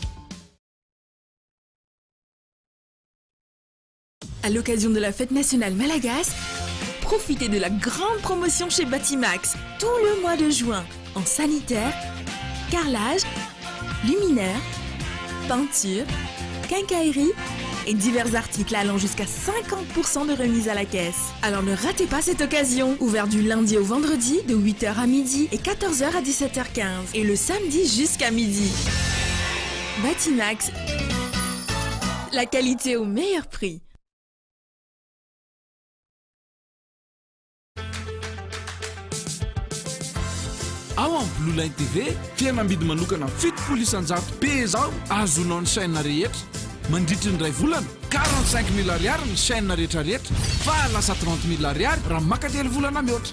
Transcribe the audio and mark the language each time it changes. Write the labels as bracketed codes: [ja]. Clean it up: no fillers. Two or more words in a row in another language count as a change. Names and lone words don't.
[fr] À l'occasion de la fête nationale Malagas, profitez de la grande promotion chez Batimax tout le mois de juin en sanitaire, carrelage, luminaire, peinture, quincaillerie et divers articles allant jusqu'à 50% de remise à la caisse. Alors ne ratez pas cette occasion, ouvert du lundi au vendredi de 8h à midi et 14h à 17h15 et le samedi jusqu'à midi. Batimax, la qualité au meilleur prix. [mg] Ao amin'ny Blue Line TV tena ambidy manokana 700 be zao azonao ny chaîne rehetra mandritra ny ray volana 45 000 ariary ny chaîne rehetrarehetra fa lasa 30 000 ariary raha makatelo volana mihoatra.